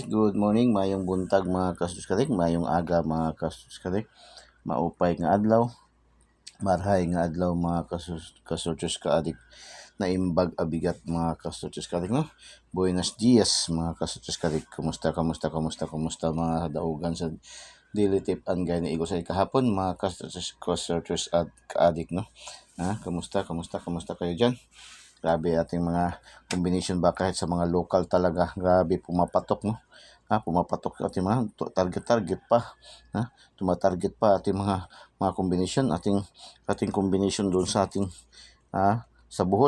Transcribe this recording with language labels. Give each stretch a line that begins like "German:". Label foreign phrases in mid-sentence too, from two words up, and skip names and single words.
English: Good morning,
Cebuano: mayong buntag mga kasutis kadik,
Bikol: mayong aga
Cebuano: mga kasutis kadik.
Waray: Maupay nga adlaw,
Bikol: marhay nga adlaw
Waray: mga kasutis kaadik.
Iloko: Naimbag abigat mga kasutis kadik no.
Spanish: Buenos dias
Iloko: mga kasutis kadik.
Filipino: Kumusta mga daugan sa
English: daily tip and guide
Filipino: na igos ay kahapon mga kasutis at kaadik no. Kamusta kayo dyan? Grabe ating mga combination ba kahit sa mga local talaga. Grabe pumapatok no. Pumapatok ating mga target pa. Tumatarget pa ating mga combination, ating combination doon sa ating sa Bohol.